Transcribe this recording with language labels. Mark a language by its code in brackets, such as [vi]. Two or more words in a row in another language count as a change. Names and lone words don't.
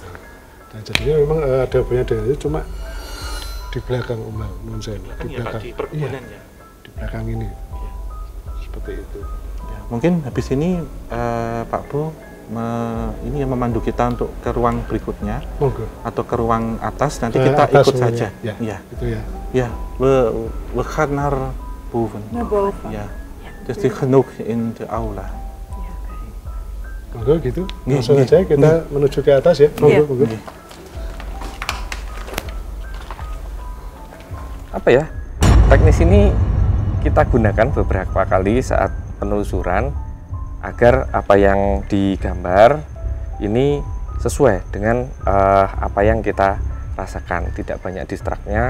[id] Nah, jadinya memang ada banyak dengan itu, cuma di belakang menurut saya, di belakang, di perkebunan ya. Di belakang ini, seperti itu. Ya, mungkin habis ini Pak Bu ini yang memandu kita untuk ke ruang berikutnya. Monggo. Atau ke ruang atas, nanti kita atas ikut saja. Ya, Ya, itu ya. [nl] ja, we gaan naar boven. Naar boven. Ja, het is genoeg in de aula. [id] Monggo gitu. Nih, Langsung nih, aja kita menuju ke atas ya. Monggo, Iya. monggo. Apa ya, teknis ini kita gunakan beberapa kali saat penelusuran agar apa yang digambar ini sesuai dengan apa yang kita rasakan, tidak banyak distraknya.